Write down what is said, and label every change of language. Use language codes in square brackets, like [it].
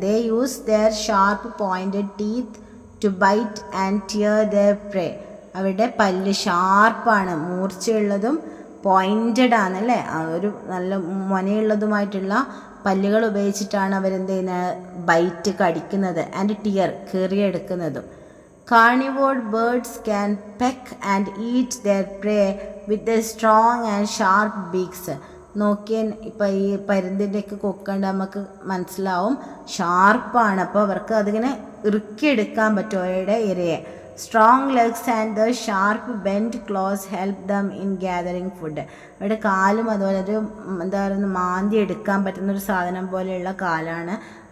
[en] They use their sharp pointed teeth to bite and tear their prey. [ml] അവരുടെ പല്ല് ഷാർപ്പാണ്, മൂർച്ചയുള്ളതും pointed ആണല്ലേ, ഒരു നല്ല മൊനയുള്ളതുമായിട്ടുള്ള പല്ലുകൾ ഉപയോഗിച്ചിട്ടാണ് അവരെന്ത് ചെയ്യുന്നത്? Byte, കടിക്കുന്നത്. And tear, കീറിയെടുക്കുന്നതും. [en] Carnivore birds can peck and eat their prey with their strong and sharp beaks. [ml] നോക്കിയാൽ ഇപ്പോൾ ഈ പരുന്തിൻ്റെയൊക്കെ കൊക്കണ്ട് നമുക്ക് മനസ്സിലാവും, ഷാർപ്പാണ്. അപ്പോൾ അവർക്ക് അതിങ്ങനെ ഇറുക്കിയെടുക്കാൻ പറ്റും അവരുടെ ഇരയെ. [en] Strong legs and the sharp bend claws help them in gathering food. [ml] അവരുടെ കാലും അതുപോലെ ഒരു എന്താ പറയുക, മാന്തി എടുക്കാൻ പറ്റുന്നൊരു സാധനം പോലെയുള്ള കാലാണ്.